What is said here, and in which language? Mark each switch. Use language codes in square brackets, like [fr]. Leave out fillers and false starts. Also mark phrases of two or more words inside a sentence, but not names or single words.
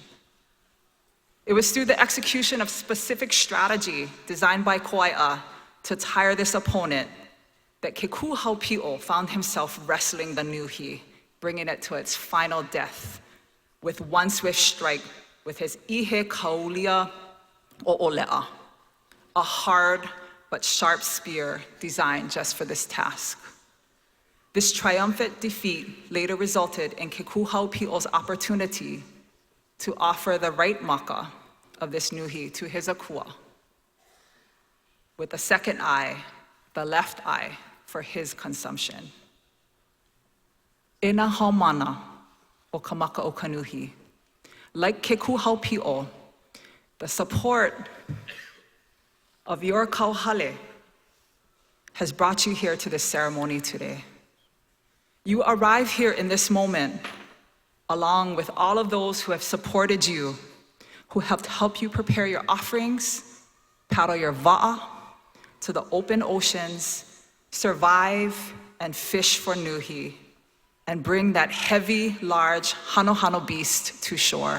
[en] It was through the execution of specific strategy designed by kauaia to tire this opponent that Keku Haupi'o found himself wrestling the niuhi, bringing it to its final death with one swift strike with his [haw] ihe kaulia o'olea, [en] a hard but sharp spear designed just for this task. This triumphant defeat later resulted in Keku Haupi'o's opportunity to offer the right maka of this niuhi to his akua, with the second eye, the left eye, for his consumption. [haw] Ina haumana o kamaka o kanuhi. [en] Like Keku Haupi'o, the support of your kauhale has brought you here to this ceremony today. You arrive here in this moment along with all of those who have supported you, who helped help you prepare your offerings, paddle your va'a to the open oceans, survive and fish for niuhi, and bring that heavy, large hano beast to shore.